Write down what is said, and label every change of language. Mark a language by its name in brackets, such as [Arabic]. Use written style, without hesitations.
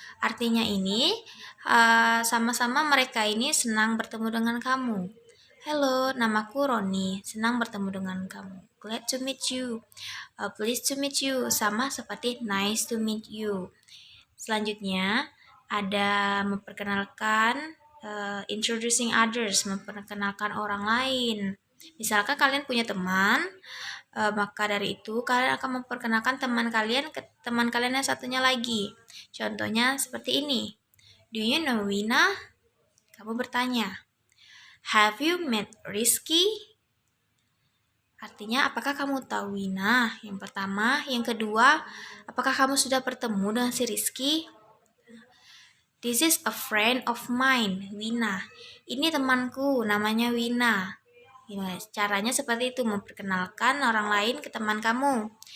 [Indonesian] Artinya ini, sama-sama mereka ini senang bertemu dengan kamu. Hello, namaku Roni. Senang bertemu dengan kamu. [English] Glad to meet you. Pleased to meet you. [Indonesian] Sama seperti [English] nice to meet you. [Indonesian] Selanjutnya, ada memperkenalkan, [English] introducing others, [Indonesian] memperkenalkan orang lain. Misalkan kalian punya teman, maka dari itu kalian akan memperkenalkan teman kalian ke teman kalian yang satunya lagi. [English] Contohnya seperti ini. Do you know Wina? [Indonesian] Kamu bertanya. [English] Have you met Rizky? [Indonesian] Artinya, apakah kamu tahu Wina? Yang pertama. Yang kedua, apakah kamu sudah bertemu dengan si Rizky? [English] This is a friend of mine, Wina. [Indonesian] Ini temanku, namanya Wina. Ya, caranya seperti itu, memperkenalkan orang lain ke teman kamu.